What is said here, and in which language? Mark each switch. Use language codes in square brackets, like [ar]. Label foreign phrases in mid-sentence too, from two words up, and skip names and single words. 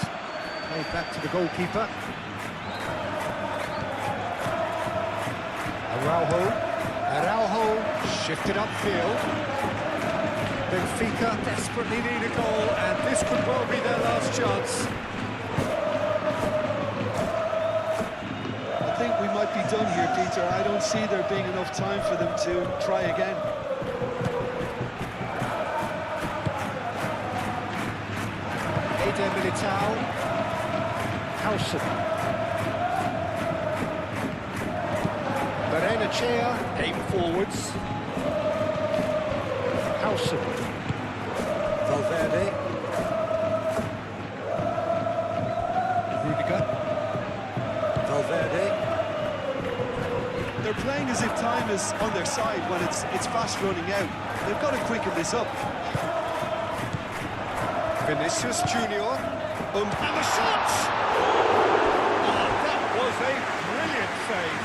[en] Played back to the goalkeeper. Araujo shifted upfield. Benfica desperately need a goal, and this could well be their last chance. I think we might be done here, Peter. I don't see there being enough time for them to try again. Eder Militao. Hausen. Berenachea came forwards. Hausen. Valverde. Rudiger. Valverde. They're playing as if time is on their side when it's fast running out. They've got to quicken this up. Vinicius Junior. And the shot! Oh, that was a brilliant save.